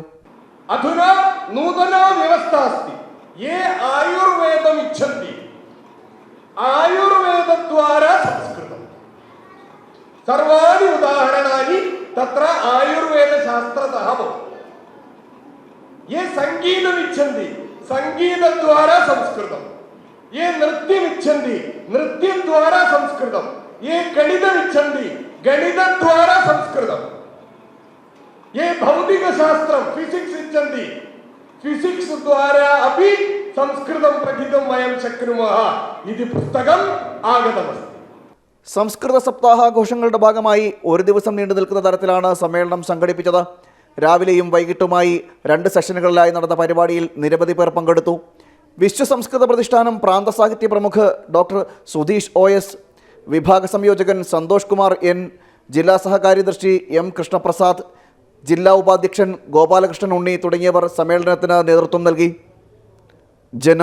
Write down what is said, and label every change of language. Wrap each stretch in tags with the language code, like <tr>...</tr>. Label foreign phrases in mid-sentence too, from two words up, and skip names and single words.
<sa>അധുനാ നൂതന വ്യവസ്ഥാസ്തി യേ ആയുർവേദം ഇച്ഛന്തി ആയുർവേദദ്വാരാ സംസ്കൃതം. സർവാണി ഉദാഹരണാനി തത്ര ആയുർവേദ ശാസ്ത്രതഃ ഭവതി. യേ സംഗീതം ഇച്ഛന്തി സംഗീതദ്വാരാ സംസ്കൃതം. ये नृत्यमिच्छन्ति नृत्यद्वारा संस्कृतं. ये गणितमिच्छन्ति गणितद्वारा संस्कृतं. ये भौतिकशास्त्रं फिजिक्स् इच्छन्ति फिजिक्स् द्वारा अपि संस्कृतं पठितुं वयं शक्नुमः इति पुस्तकम् आगतमस्ति.</sa> <ml>സംസ്കൃത സപ്താഹാഘോഷങ്ങളുടെ ഭാഗമായി ഒരു ദിവസം നീണ്ടു നിൽക്കുന്ന തരത്തിലാണ് സമ്മേളനം സംഘടിപ്പിച്ചത്. രാവിലെയും വൈകിട്ടുമായി 2 സെഷനുകളിലായി നടന്ന പരിപാടിയിൽ നിരവധി പേർ പങ്കെടുത്തു. വിശ്വസംസ്കൃത പ്രതിഷ്ഠാനം പ്രാന്ത സാഹിത്യ പ്രമുഖ് ഡോക്ടർ സുധീഷ് OS, വിഭാഗ സംയോജകൻ സന്തോഷ് കുമാർ N, ജില്ലാ സഹകാര്യദർശി M കൃഷ്ണപ്രസാദ്, ജില്ലാ ഉപാധ്യക്ഷൻ ഗോപാലകൃഷ്ണൻ ഉണ്ണി തുടങ്ങിയവർ സമ്മേളനത്തിന് നേതൃത്വം നൽകി.</ml>